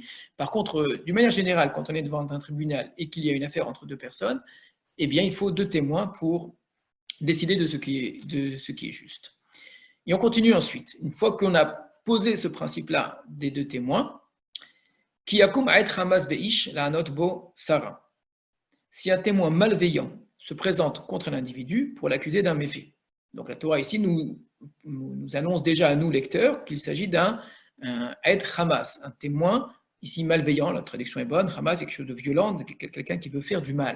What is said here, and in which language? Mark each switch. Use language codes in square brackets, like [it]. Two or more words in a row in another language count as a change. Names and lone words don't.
[fr] Par contre, d'une manière générale, quand on est devant un tribunal et qu'il y a une affaire entre deux personnes, eh bien, il faut deux témoins pour décider de ce qui est juste. Et on continue ensuite. Une fois qu'on a posé ce principe-là des deux témoins, qui [he] יקום עד חמס באיש לענות בו סרה. [fr] Si un témoin malveillant se présente contre l'individu pour l'accuser d'un méfait. Donc la Torah ici nous annonce déjà à nous, lecteurs, qu'il s'agit d'un [he] עד חמס, [fr] un témoin ici malveillant, la traduction est bonne, Hamas c'est quelque chose de violent, quelqu'un qui veut faire du mal.